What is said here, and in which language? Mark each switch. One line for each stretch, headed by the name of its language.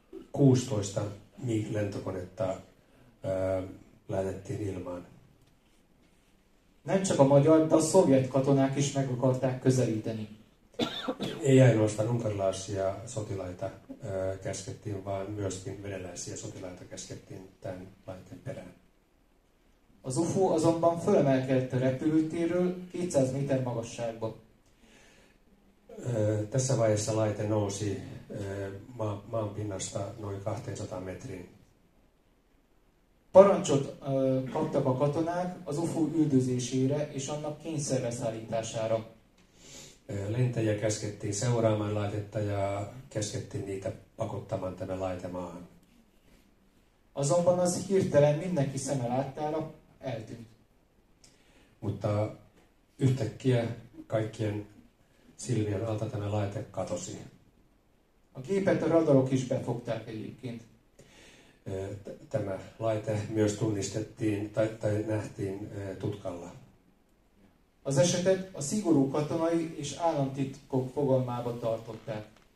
Finnish: 16 MiG-lentokonetta lähetettiin ilmaan.
Hungarian: Nem csak a magyar, de a szovjet katonák is meg akarták közelíteni.
Finnish: Ei ainoastaan unkarilaisia sotilaita käskettiin, vaan myöskin venäläisiä sotilaita käskettiin tämän laitteen perään.
Hungarian: Az UFO azonban fölemelkedett a repülőtérről 200 méter magasságba.
Finnish: Tässä vaiheessa laite nousi maanpinnasta noin 200 metriin.
Hungarian: Parancsot kaptak a katonák az UFO üldözésére és annak kényszerre szállítására.
Finnish: Lentäjiä käskettiin seuraamaan laitetta ja käskettiin niitä pakottamaan tämä laite maahan.
Hungarian: Azonban az hirtelen mindenki szeme láttára eltűnt.
Finnish: Mutta yhtäkkiä kaikkien silmien alta tämä laite katosi.
Hungarian: A gépet a radarok is befogták egyébként.
Finnish: Tämä laite myös tunnistettiin tai nähtiin tutkalla.
Hungarian: Az esetet a szigorú katonai és államtitkok fogalmába tartották.